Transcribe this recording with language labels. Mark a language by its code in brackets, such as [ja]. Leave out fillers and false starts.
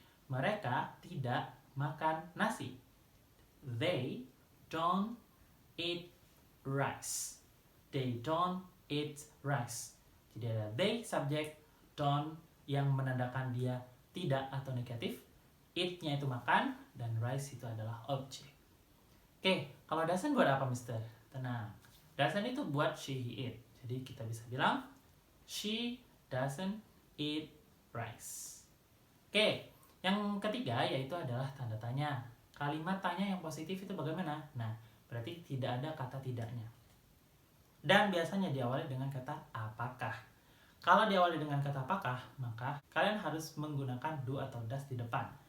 [id] Mereka tidak makan nasi. [en] They don't eat rice. They don't eat rice. [id] Jadi ada they subjek, don't yang menandakan dia tidak atau negatif, eat-nya itu makan, dan rice itu adalah objek. Oke, kalau doesn't buat apa, Mister? Tenang. Doesn't itu buat she, he, it. Jadi kita bisa bilang [en] she doesn't eat rice. [id] Oke, yang ketiga yaitu adalah tanda tanya. Kalimat tanya yang positif itu bagaimana? Nah, berarti tidak ada kata tidaknya. Dan biasanya diawali dengan kata apakah. Kalau diawali dengan kata apakah, maka kalian harus menggunakan do atau does di depan.